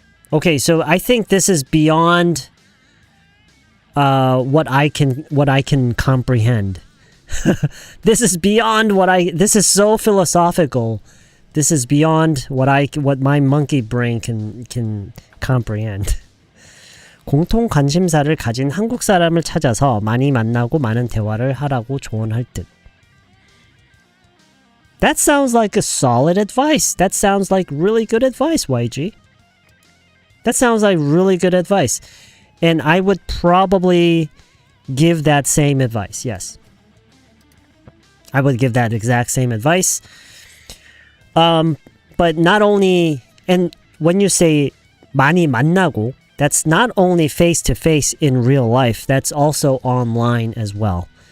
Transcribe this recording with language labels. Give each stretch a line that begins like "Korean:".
English: Okay, so I think this is beyond what I can comprehend. This is beyond this is so philosophical. This is beyond what my monkey brain can comprehend.
Korean: 공통 관심사를 가진 한국 사람을 찾아서 많이 만나고 많은 대화를 하라고 조언할 듯.
English: That sounds like a solid advice. That sounds like really good advice, YG. That sounds like really good advice. And I would probably give that same advice, yes. I would give that exact same advice. But not only, and when you say
Korean: 많이 만나고,
English: that's not only face-to-face in real life, that's also online as well.